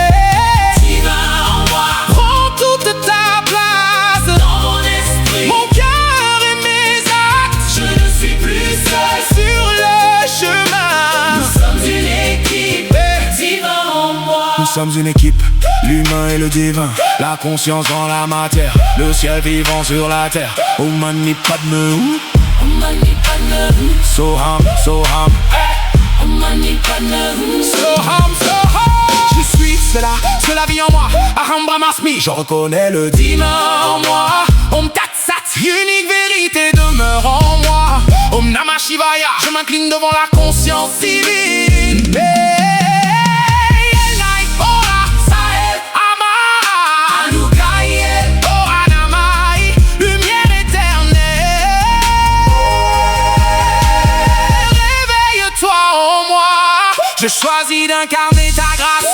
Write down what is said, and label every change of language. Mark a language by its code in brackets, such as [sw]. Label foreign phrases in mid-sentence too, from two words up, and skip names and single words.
[fr] Divin en moi, prends toute ta place dans mon esprit, mon cœur et mes actes. Je ne suis plus seul sur le chemin. Nous sommes une équipe. Divin en moi. Nous sommes une équipe, l'humain et le divin, la conscience dans la matière, le ciel vivant sur la terre. [sa] ॐ मणि पद्मे हूँ। ॐ मणि पद्मे हूँ. सोऽहम्, सोऽहम्। ॐ मणि पद्मे हूँ. सोऽहम्, सोऽहम्. [fr] Je suis cela vit en moi. [sa] अहं ब्रह्मास्मि. [fr] Je reconnais le divin en moi. [sa] ॐ तत् सत्, [fr] unique vérité demeure en moi. [sa] ॐ नमः शिवाय, [fr] je m'incline devant la conscience divine. Je choisis d'incarner ta grâce.